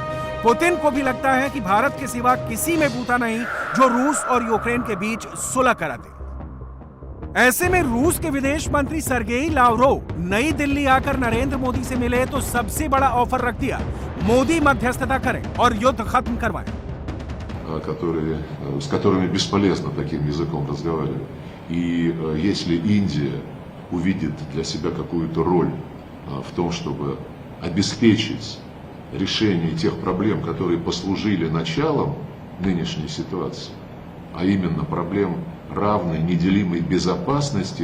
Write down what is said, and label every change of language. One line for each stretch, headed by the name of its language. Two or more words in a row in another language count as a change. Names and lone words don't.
Hindi: पुतिन को भी लगता है कि भारत के सिवा किसी में बूता नहीं जो रूस और यूक्रेन के बीच सुलह करा दे। ऐसे में रूस के विदेश मंत्री सर्गेई लावरोव नई दिल्ली आकर नरेंद्र मोदी से मिले तो सबसे बड़ा ऑफर रख दिया, मोदी मध्यस्थता करें और युद्ध खत्म करवाएं।
Russian: с которыми бесполезно таким языком разговаривать. И если Индия увидит для себя какую-то роль в том, чтобы обеспечить решение тех проблем, которые послужили началом нынешней ситуации, а именно проблем равной, неделимой безопасности